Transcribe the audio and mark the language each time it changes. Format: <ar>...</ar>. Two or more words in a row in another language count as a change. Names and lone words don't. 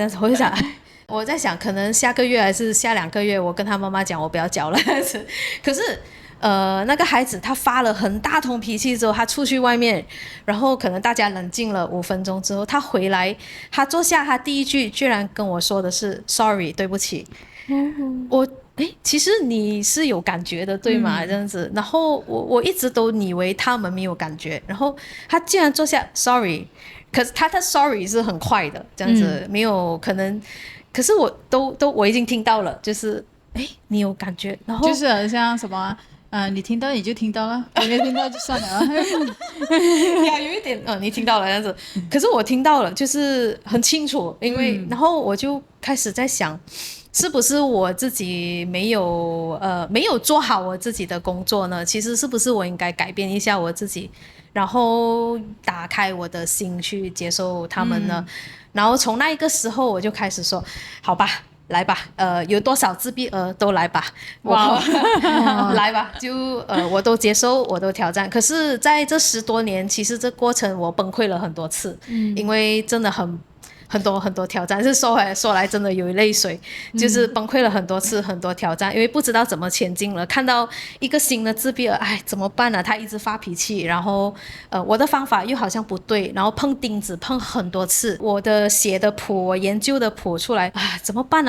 <zh>但是我就想，我在想，可能下個月還是下2個月，我跟他媽媽講，我不要教了。可是，那個孩子他發了很大通脾氣之後，他出去外面，然後可能大家冷靜了5分鐘之後，他回來，他坐下，他第一句居然跟我說的是 “sorry，對不起”。其實你是有感覺的，對嗎？這樣子，然後我一直都以為他們沒有感覺，然後他竟然坐下 “sorry”。可是他的 sorry 是很快的，這樣子，沒有可能。可是我已經聽到了，就是你有感覺，然後就是很像什麼你聽到你就聽到了，你沒聽到就算了。有一點你聽到了這樣子，可是我聽到了，就是很清楚，因為然後我就開始在想，是不是我自己没有做好我自己的工作呢？其實是不是我應該改變一下我自己？然後打開我的心去接受他們呢，然後從那一個時候我就開始說，好吧，來吧，有多少自閉兒都來吧，來吧，就我都接受，我都挑戰。可是在這10多年，其實這過程我崩潰了很多次，因為真的很多挑戰，是說來真的有淚水，就是崩潰了很多次，很多挑戰，因為不知道怎麼前進了。看到一個新的自閉兒，怎麼辦呢？他一直發脾氣，然後我的方法又好像不對，然後碰釘子碰很多次，我的寫的譜，我研究的譜出來，怎麼辦呢？</zh>